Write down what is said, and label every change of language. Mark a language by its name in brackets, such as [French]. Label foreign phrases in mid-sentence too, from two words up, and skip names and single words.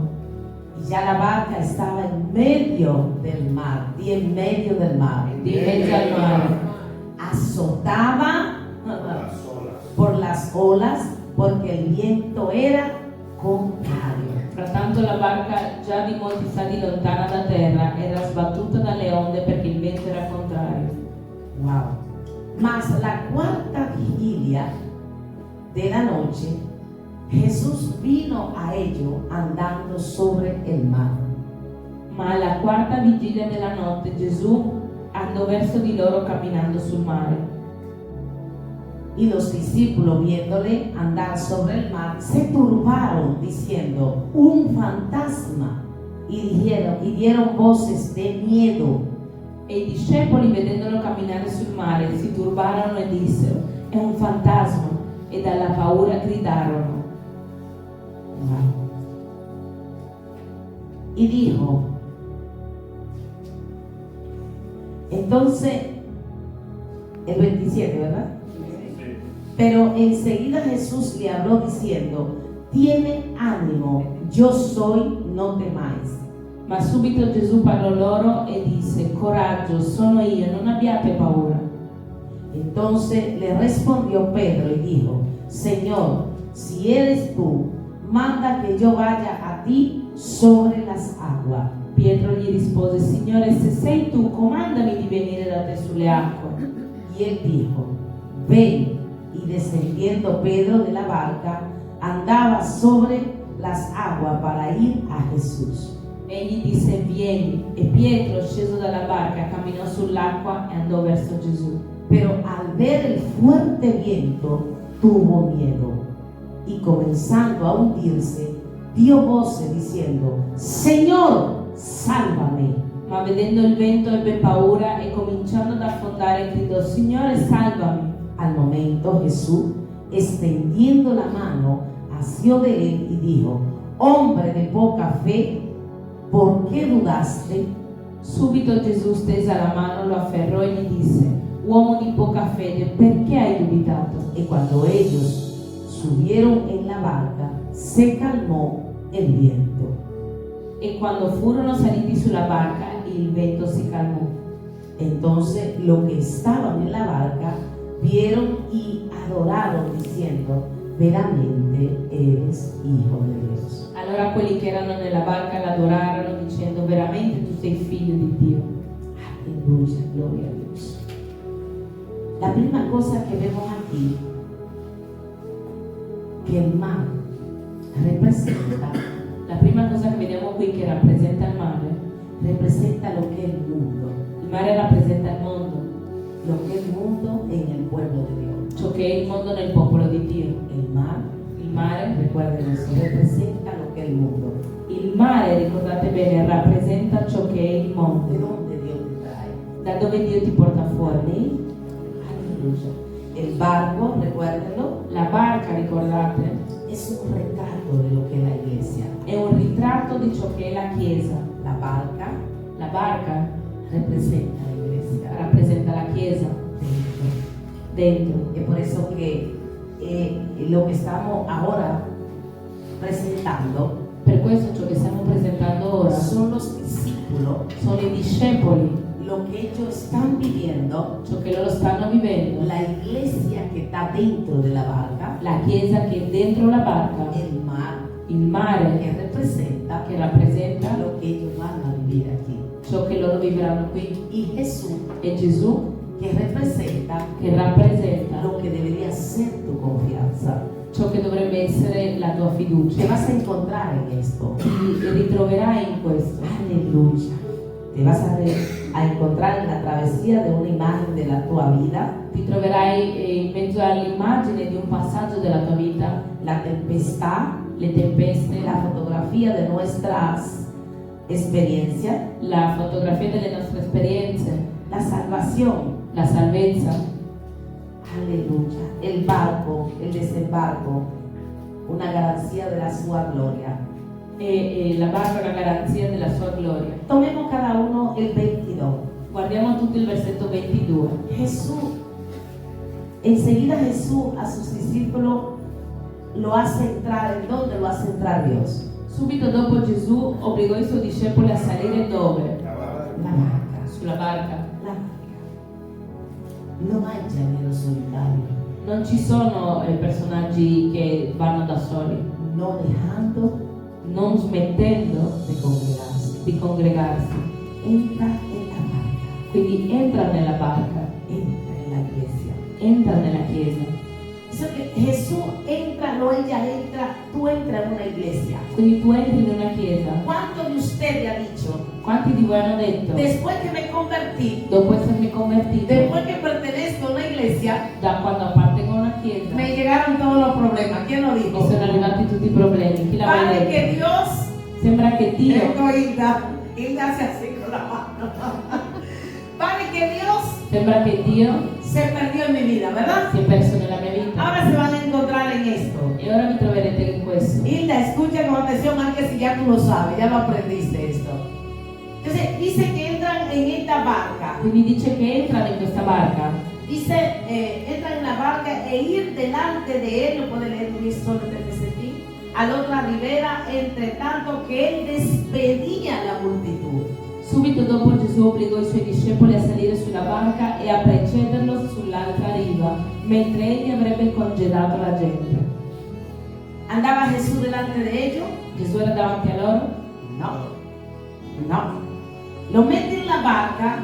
[Spanish] Y ya la barca estaba en medio del mar, y en medio del mar, [Italian] Di mezzo al mare. [Spanish] azotaba Las olas. por las olas, porque el viento era contrario. [Italian] Frattanto la barca, già di molti stadi lontana da terra, era sbattuta dalle onde perché il vento era contrario. Wow. [Spanish] Mas la cuarta vigilia de la noche, Jesús vino a ellos andando sobre el mar. [Italian] Ma alla quarta vigilia della notte Gesù andò verso di loro camminando sul mare. [Spanish] Y los discípulos, viéndole andar sobre el mar, se turbaron diciendo: un fantasma. Y dieron voces de miedo. [Italian] E i discepoli, vedendolo camminare sul mare, si turbarono e dissero: è un fantasma, e dalla paura gridarono. Wow. [Spanish] Y dijo, entonces, el 27, ¿verdad? Pero enseguida Jesús le habló diciendo: tiene ánimo, yo soy, no temáis. [Italian] Ma subito Gesù parlò loro e disse: coraggio, sono io, non abbiate paura. [Spanish] Entonces le respondió Pedro y dijo: Señor, si eres tú, manda que yo vaya a ti sobre las aguas. [Italian] Pietro gli rispose: Signore, se sei tu, comandami di venire da te sulle acque. [Spanish] Y él dijo: ven. Y descendiendo Pedro de la barca, andaba sobre las aguas para ir a Jesús. [Italian] Egli disse: vieni. E Pietro, sceso dalla barca, camminò sull'acqua e andò verso Gesù. [Spanish] Pero al ver el fuerte viento, tuvo miedo, y comenzando a hundirse, dio voces diciendo: Señor, sálvame. [Italian] Ma vedendo il vento ebbe paura e cominciando ad affondare gridò: Signore, salvami. [Spanish] Al momento Jesús, extendiendo la mano, asió de él y dijo: hombre de poca fe, ¿por qué dudaste? [Italian] Subito Gesù stesa la mano, lo afferrò e gli disse: uomo di poca fede, perché hai dubitato? [Spanish] Y cuando ellos subieron en la barca, se calmó el viento. [Italian] E quando furono saliti sulla barca, il vento si calmò. [Spanish] Entonces los que estaban en la barca vieron y adoraron diciendo: veramente eres hijo de Dios. [Italian] Allora quelli che erano nella barca l'adorarono dicendo: veramente tu sei figlio di Dio. [Spanish] Aleluya, gloria a Dios. La primera cosa que vemos aquí, que el mar representa, [Italian] La prima cosa che vediamo qui, che rappresenta il mare, [Spanish] representa lo que es el mundo, [Italian] il mare rappresenta il mondo, [Spanish] lo que es el mundo en el pueblo de Dios. [Italian] ciò che è il mondo nel popolo di Dio. [Spanish] El mar, [Italian] Il mare, [Spanish] recuerden eso, representa lo que es el mundo. [Italian] il mare, ricordate bene, rappresenta ciò che è il mondo, [Spanish] ¿De dónde Dios te trae? [Italian] da dove Dio ti porta fuori. [Spanish] Amén. Aleluya. El barco, recuérdenlo, [Italian] La barca, ricordate, [Spanish] es un retrato de lo que es la iglesia. [Italian] è un ritratto di ciò che è la Chiesa. [Spanish] La barca [Italian] La barca [Spanish] representa la iglesia. [Italian] rappresenta la Chiesa dentro. [Spanish] Es por eso que lo que estamos ahora presentando [Italian] Per questo ciò che stiamo presentando ora [Spanish] son los discípulos, [Italian] sono i discepoli, [Spanish] lo que ellos están viviendo, [Italian] ciò che loro stanno vivendo, [Spanish] la iglesia que está dentro de la barca, [Italian] la Chiesa che è dentro la barca, [Spanish] el mar [Italian] il mare [Spanish] que representa [Italian] che rappresenta [Spanish] lo que ellos van a vivir aquí, [Italian] ciò che loro vivranno qui, [Spanish] y Jesús [Italian] e Gesù [Spanish] que representa [Italian] che rappresenta [Spanish] lo que debería ser tu confianza. [Italian] ciò che dovrebbe essere la tua [Spanish] Te [Italian] fiducia. [Spanish] vas a encontrar en esto. [Italian] Ti ritroverai in questo. [Spanish] Aleluya. Te vas a encontrar en la travesía de una imagen de la tua vida, [Italian] Ti troverai in mezzo all'immagine di un passaggio della tua vita, [Spanish] la tempestad, [Italian] le tempeste, [Spanish] la fotografía de nuestras experiencias, [Italian] la fotografia delle nostre esperienze, [Spanish] la salvación. [Italian] la salvezza, [Spanish] Aleluya. El barco, el desembarco. [Italian] una garanzia della sua gloria. e la barca è una garanzia della sua gloria. [Spanish] Tomemos cada uno el 22. [Italian] Guardiamo tutto il versetto 22. [Spanish] Enseguida Jesús a sus discípulos lo hace entrar. ¿En dónde lo hace entrar Dios? [Italian] Subito dopo Gesù obbligò i suoi discepoli a salire dove? [Spanish] La barca. [Italian] Sulla barca. [Spanish] La barca. No hay llanero solitario. [Italian] Non ci sono personaggi che vanno da soli, [Spanish] No dejando [Italian] non smettendo [Spanish] de congregarse. Entra en la barca. [Italian] Quindi entra nella barca, [Spanish] Entra en la iglesia. [Italian] entra nella chiesa. [Spanish] Eso que Jesús entra, no ella entra, tú entras en una iglesia. [Italian] Quindi tu entri in una chiesa. [Spanish] ¿Cuántos de ustedes ha dicho, [Italian] Quanti di voi hanno detto, [Spanish] después que me convertí, [Italian] dopo essermi convertito, [Spanish] después que pertenezco a una iglesia, [Italian] da quando appartengo a una chiesa, [Spanish] me llegaron todos los problemas? ¿Quién lo [Italian] mi [Spanish] dijo? [Italian] sono arrivati tutti i problemi? Chi l'ha mai [Spanish] Vale [Italian] detto? [Spanish] que Dios, [Italian] Sembra che Dio, [Spanish] esto Hilda hace así con la mano. Vale que Dios [Italian] sembra che Dio [Spanish] se perdió en mi vida, ¿verdad? [Italian] si è perso nella mia vita. [Spanish] Ahora se van a encontrar en esto. [Italian] E ora vi troverete in questo. [Spanish] Hilda, escucha con atención, aunque si ya tú lo sabes, ya lo aprendiste esto. Entonces, dice que entran en esta barca. [Italian] Quindi dice che entrano in questa barca. [Spanish] Dice, entran en la barca e ir delante de él, lo puede leer Luis solo a la otra ribera, entre tanto que él despedía a la multitud. [Italian] Subito dopo Gesù obbligò i suoi discepoli a salire sulla barca e a precederlo sull'altra riva, mentre egli avrebbe congedato la gente. [Spanish] ¿Andaba Jesús delante de ellos? [Italian] Gesù era davanti a loro, [Spanish] No. Lo mete en la barca